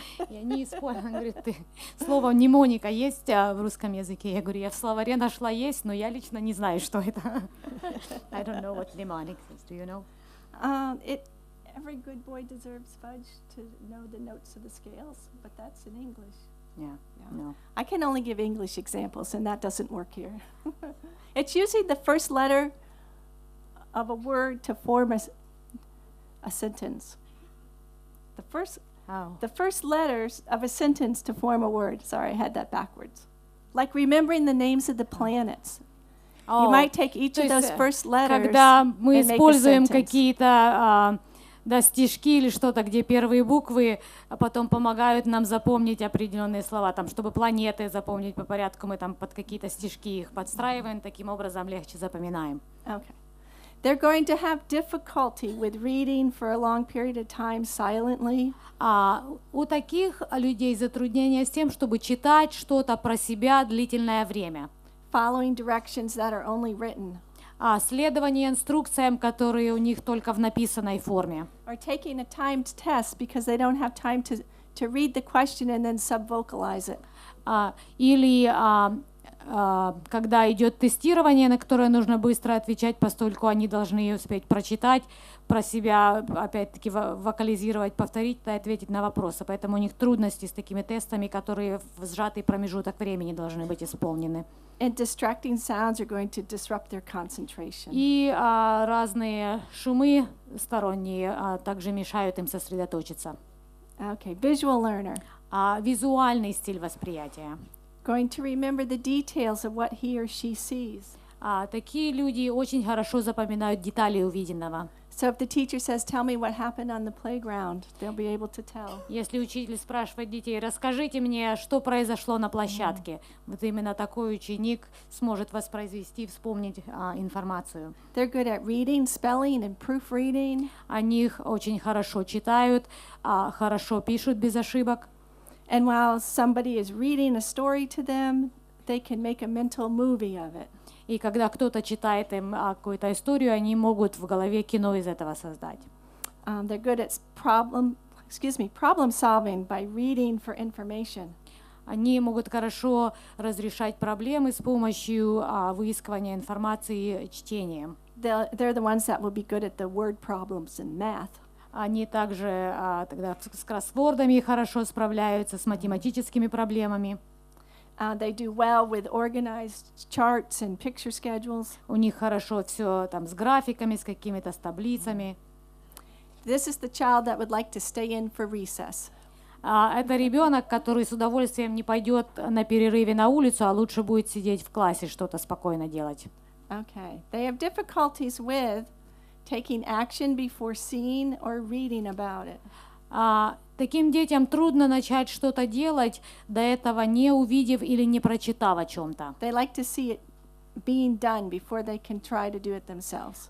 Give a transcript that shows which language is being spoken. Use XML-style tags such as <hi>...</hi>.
<ru>Я не использую, он говорит, слово мнемоника есть в русском языке? Я говорю, я в словаре нашла есть, но я лично не знаю, что это.</ru> <en>I don't know what mnemonics is. Do you know? Every good boy deserves fudge to know the notes of the scales, but that's in English. Yeah. No. I can only give English examples, and that doesn't work here. It's usually the first letter of a word to form a sentence. The first letters of a sentence to form a word. Sorry, I had that backwards. Like remembering the names of the planets. You might take each of those first letters</en> <ru>когда мы</ru> <en>and make a</en> <ru>используем</ru> <en>sentence.</en> <ru>какие-то стишки или что-то, где первые буквы потом помогают нам запомнить определенные слова, там, чтобы планеты запомнить по порядку, мы там под какие-то стишки их подстраиваем, таким образом легче запоминаем.</ru> <en>Okay. They're going to have difficulty with reading for a long period of time silently.</en> <ru>У таких людей затруднения с тем, чтобы читать что-то про себя длительное время.</ru> <en>Following directions that are only written.</en> <ru>Следование инструкциям, которые у них только в написанной форме.</ru> <en>Or taking a timed test because they don't have time to read the question and then subvocalize it.</en> <ru>Или когда идет тестирование, на которое нужно быстро отвечать, поскольку они должны успеть прочитать, про себя опять-таки вокализировать, повторить и ответить на вопросы. Поэтому у них трудности с такими тестами, которые в сжатый промежуток времени должны быть исполнены.</ru> <en>And distracting sounds are going to disrupt their concentration.</en> <ru>И разные шумы сторонние также мешают им сосредоточиться.</ru> <en>Okay, visual learner.</en> <ru>Визуальный стиль восприятия.</ru> <en>Going to remember the details of what he or she sees.</en> <ru>Такие люди очень хорошо запоминают детали увиденного.</ru> <en>So if the teacher says, "Tell me what happened on the playground," they'll be able to tell.</en> <ru>Если учитель спрашивает детей, расскажите мне, что произошло на площадке, вот именно такой ученик сможет воспроизвести, вспомнить информацию.</ru> <en>They're good at reading, spelling, and proofreading.</en> <ru>Они их очень хорошо читают, хорошо пишут без ошибок.</ru> <en>And while somebody is reading a story to them, they can make a mental movie of it.</en> <ru>И когда кто-то читает им какую-то историю, они могут в голове кино из этого создать.</ru> <en>They're good at problem solving by reading for information.</en> <ru>Они могут хорошо разрешать проблемы с помощью выискивания информации чтением.</ru> <en>They're the ones that will be good at the word problems in math.</en> <ru>Они также тогда с кроссвордами хорошо справляются, с математическими проблемами.</ru> <en>They do well with organized charts and picture schedules.</en> <ru>У них хорошо все там с графиками, с какими-то с таблицами.</ru> <en>This is the child that would like to stay in for recess.</en> <ru>Это ребенок, который с удовольствием не пойдет на перерыве на улицу, а лучше будет сидеть в классе, что-то спокойно делать.</ru> <en>Okay. They have difficulties with taking action before seeing or reading about it.</en> <ru>Таким детям трудно начать что-то делать, до этого не увидев или не прочитав о чем-то.</ru> <en>They like to see it being done before they can try to do it themselves.</en>